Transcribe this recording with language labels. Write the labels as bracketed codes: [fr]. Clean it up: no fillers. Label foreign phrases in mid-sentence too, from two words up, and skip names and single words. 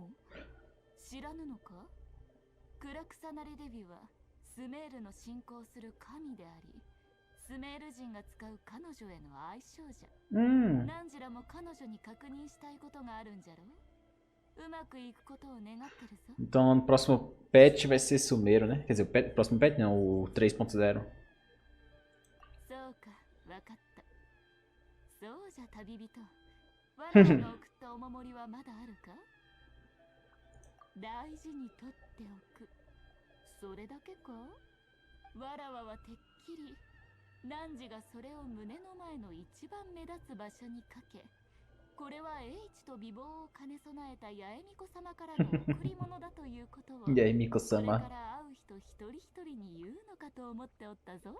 [ja] 知らぬのか？クラクサナリデビはスメールの信仰する神であり、スメール人が使う彼女への愛称じゃ。何時らも彼女に確認したいことがあるんじゃろ？うまくいくことを願ってるぞ。 [pt] Então no próximo patch vai ser Sumeiro, né? Quer dizer, o próximo patch não, o 3.0. [ja] そうか、わかった。そうじゃ旅人。我らが送ったお守りはまだあるか？大事に取っておく。それだけか？わらわはてっきり汝がそれを胸の前の一番目立つ場所にかけ、これは英知と美貌を兼ね備えた八重巫女様からの贈り物だということをこれから会う人一人一人に言うのかと思っておったぞ。